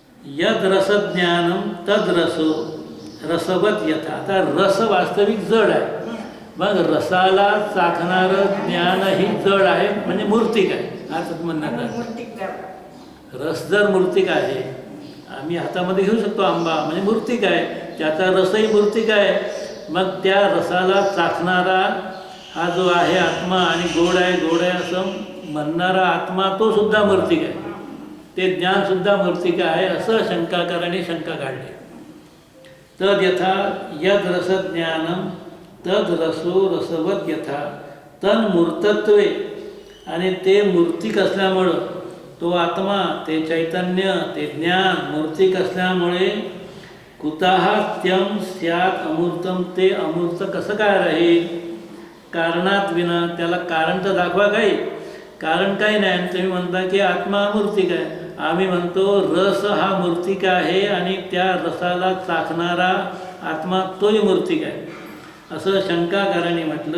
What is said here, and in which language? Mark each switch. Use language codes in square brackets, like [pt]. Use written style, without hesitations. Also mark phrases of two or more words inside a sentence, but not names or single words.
[sa] यद रसज्ञानम तद रसो रसवत यथा. [mr] आता रस वास्तविक जड आहे, मग रसाला चाखणारं ज्ञानही जड आहे, म्हणजे मूर्तिक आहे. असंच म्हणण्यात रस जर मूर्तिक आहे, आम्ही हातामध्ये घेऊ शकतो आंबा, म्हणजे मूर्तिक आहे, त्याचा रसही मूर्तिक आहे. मग त्या रसाला चाखणारा हा जो आहे आत्मा, आणि गोड आहे गोड आहे असं म्हणणारा आत्मा, तो सुद्धा मूर्तिक आहे, ते ज्ञानसुद्धा मूर्तिक आहे, असं शंकाकाराने शंका काढली. [sa] तद यथा यद रसज्ञानम तद रसो रसवत यथा तन मूर्तत्वे. [mr] आणि ते मूर्तिक असल्यामुळं, तो आत्मा, ते चैतन्य, ते ज्ञान मूर्तिक असल्यामुळे [sa] कुतः त्यम स्यात् अमूर्तम, [mr] ते अमूर्त कसं काय राहील? [sa] कारणात विना. [mr] त्याला कारण तर दाखवा काही, कारण काही नाही. आणि तुम्ही म्हणता की आत्मा मूर्तिक आहे. आम्ही म्हणतो रस हा मूर्तिक आहे, आणि त्या रसाला चाखणारा आत्मा तोही मूर्तिक आहे, असं शंकाकाराने म्हटलं.